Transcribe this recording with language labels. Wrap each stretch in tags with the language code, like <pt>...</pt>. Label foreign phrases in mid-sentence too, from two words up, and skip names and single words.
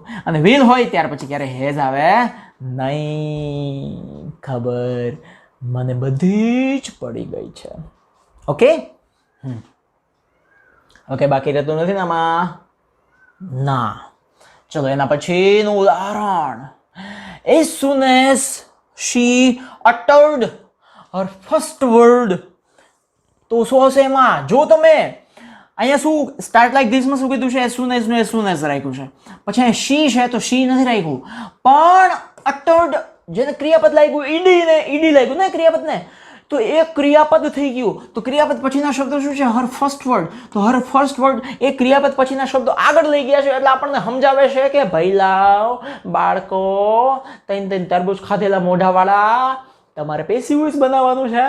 <gu>અને વિલ હોય ત્યાર પછી ક્યારે હેઝ આવે નહીં. ખબર મને બધી જ પડી ગઈ છે. ઓકે, ઓકે, બાકી રહેતું નથી ને આમાં? ના. ચલો એના પછીનું ઉદાહરણ.</gu> <en>As soon as she uttered her first word,</en> <gu>તો શું હશે એમાં? જો તમે અહીંયા શું</gu> <en>start like this</en> <gu>શું કીધું છે?</gu> <en>as soon as</en> <gu>રાખ્યું છે. પછી અહીંયા she છે તો she નથી રાખ્યું, પણ uttered જેને ક્રિયાપદ લાગ્યું, ઈડી લાગ્યું ને ક્રિયાપદને, તો એ ક્રિયાપદ થઈ ગયું. તો ક્રિયાપદ પછીના શબ્દો શું છે?</gu> <en>her first word.</en> <gu>તો</gu> <en>her first word</en> <gu>એ ક્રિયાપદ પછીના શબ્દો આગળ લઈ ગયા છે, એટલે આપણને સમજાવે છે કે ભઈલાઓ, બાળકો, તૈન તરબૂચ ખાધેલા મોઢાવાળા, તમારે</gu> <en>passive voice</en> <gu>બનાવવાનું છે.</gu>